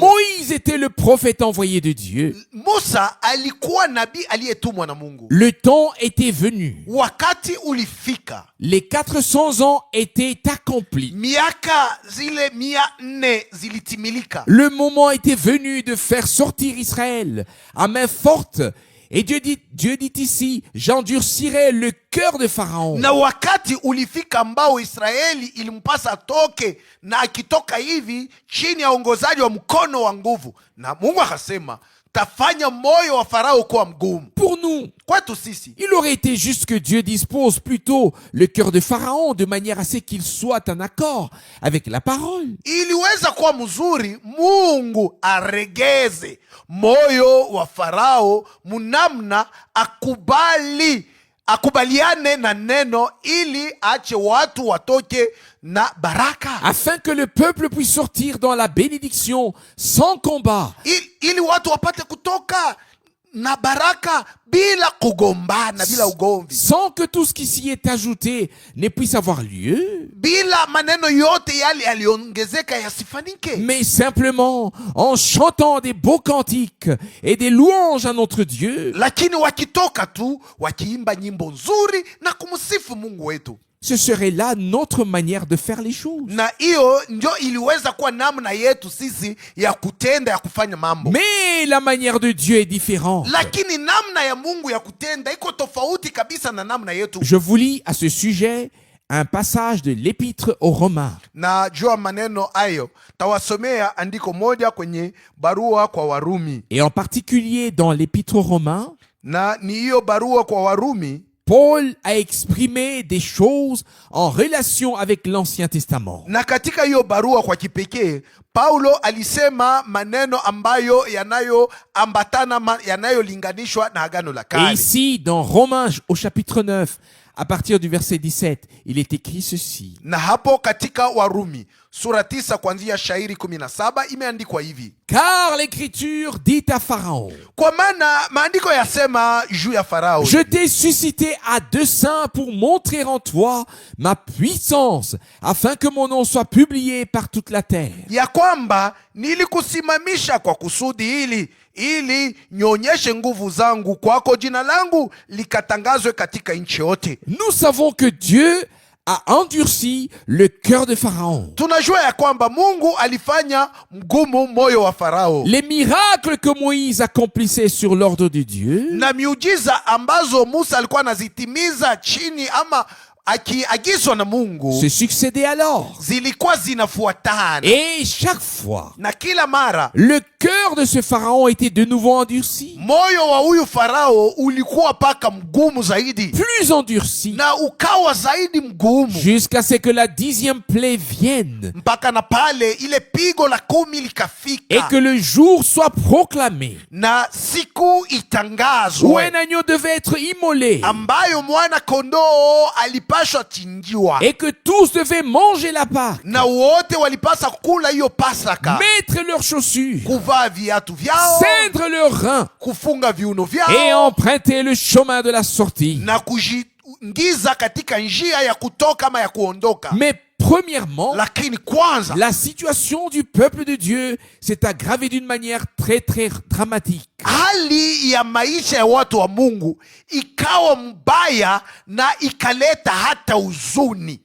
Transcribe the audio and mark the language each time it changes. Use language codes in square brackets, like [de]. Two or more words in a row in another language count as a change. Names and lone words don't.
[fr] Moïse était le prophète envoyé de Dieu. [sw] Musa alikuwa nabii aliyetumwa na Mungu. [fr] Le temps était venu. [sw] Wakati ulifika, [fr] Les 400 ans étaient accomplis. [sw] miaka zile 400 zilitimilika. [fr] Le moment était venu de faire sortir Israël à main forte. Et Dieu dit ici, j'endurcirai le cœur de Pharaon. [sw] Na wakati ulifika ambao Israeli ilimpasa toke, na akitoka hivi chini ya ongozaji wa mkono wa nguvu, na Mungu akasema tafanya moyo wa Farao kuwa mgumu. [fr] Pour nous, [sw] Kwetu sisi [fr] il aurait été juste que Dieu dispose plutôt le cœur de Pharaon de manière à ce qu'il soit en accord avec la parole. [sw] iliweza kuwa mzuri Mungu aregeze moyo wa Farao munamna akubaliane na neno, ili ache watu watoke na baraka, [fr] Afin que le peuple puisse sortir dans la bénédiction sans combat. [sw] ili watu wapate kutoka na baraka bila kugombana, bila ugomvi, [fr] Sans que tout ce qui s'y est ajouté ne puisse avoir lieu. [sw] bila maneno yote yale yaliongezeka yasifanike, [fr] Mais simplement en chantant des beaux cantiques et des louanges à notre Dieu. [sw] lakini wakitoka tu wakiimba nyimbo nzuri na kumsifu Mungu wetu. [fr] Ce serait là notre manière de faire les choses. [sw] Na hiyo ndio iliweza kuwa namna yetu sisi ya kutenda, ya kufanya mambo. [fr] Mais la manière de Dieu est différente. [sw] Lakini namna ya Mungu ya kutenda iko tofauti kabisa na namna yetu. [fr] Je vous lis à ce sujet un passage de l'épître aux Romains. [sw] Na jua maneno hayo tawasomea andiko moja kwenye barua kwa Warumi, [fr] Et en particulier dans l'épître aux Romains, [sw] na ni hiyo barua kwa Warumi Paul a exprimé des choses en relation avec l'Ancien Testament. na katika hiyo barua kwa kipekee Paulo alisema maneno ambayo yanayoambatana, yanayolinganishwa na Agano la [fr] Et [sw] Kale. [fr] ici, dans Romains au chapitre 9, à partir du verset 17, il est écrit ceci. [sw] Na hapo katika Warumi sura 9 kuanzia shairi 17 imeandikwa hivi: [fr] Car l'écriture dit à Pharaon, [sw] kwa maana maandiko yasema juu ya Farao, [fr] je t'ai suscité à dessein pour montrer en toi ma puissance, afin que mon nom soit publié par toute la terre. [sw] ya kwamba nilikusimamisha kwa kusudi hili, ili nionyeshe nguvu zangu kwako, jina langu likatangazwe katika nchi yote. [fr] Nous savons que Dieu a endurci le cœur de Pharaon. [sw] Tunajua ya kwamba Mungu alifanya mgumu moyo wa Farao, [fr] Les miracles que Moïse accomplissait sur l'ordre de Dieu [sw] na miujiza ambazo Musa alikuwa anazitimiza chini ama akiagizwa na Mungu [fr] se succédaient alors. [sw] zilikuwa zinafuatana, [fr] Et chaque fois, [sw] na kila mara [fr] le cœur de ce Pharaon était de nouveau endurci, [sw] moyo wa huyu Farao ulikuwa paka mgumu zaidi, [fr] plus endurci, [sw] na ukawa zaidi mgumu, [fr] jusqu'à ce que la 10e plaie vienne [sw] mpaka na pale ile pigo la 10 [fr] et [sw] likafika, [fr] que le jour soit proclamé [sw] na siku [fr] où [sw] itangazwe [fr] un agneau devait être immolé [sw] ambayo mwana kondoo alipashwa chinjiwa, [fr] et que tous devaient manger la Pâque, [sw] na wote walipasa kula hiyo Pasaka, [fr] mettre leurs chaussures, [sw] kuvaa viatu vyao, [fr] ceindre leurs reins [sw] kufunga viuno [fr] et [sw] vyao, [fr] emprunter le chemin de la sortie. [sw] na kujiingiza katika njia ya kutoka ama ya kuondoka. [fr] Mais premièrement, [sw] Lakini kwanza [fr] la situation du peuple de Dieu s'est aggravée d'une manière très très dramatique. [sw] hali ya maisha ya watu wa Mungu ikawa mbaya na ikaleta hata huzuni.